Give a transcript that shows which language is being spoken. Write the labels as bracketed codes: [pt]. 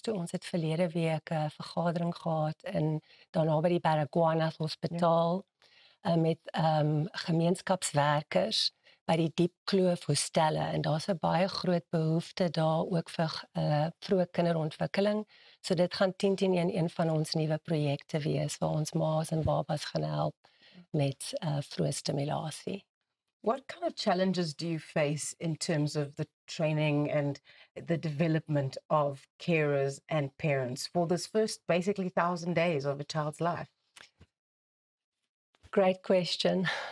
[af] Toe ons het verlede week 'n vergadering gehad in daarna by die Baragwanath Hospitaal met gemeenskapswerkers by die Diep Kloof hostelle en daar's 'n baie groot behoefte daar ook vir vroeë kinderontwikkeling. So dit gaan 10-10 een van ons nuwe projekte wees waar ons ma's en babas gaan help met vroeë stimulasie. [en] What kind of challenges do you face in terms of the training and the development of carers and parents for this first basically 1,000 days of a child's life? Great question.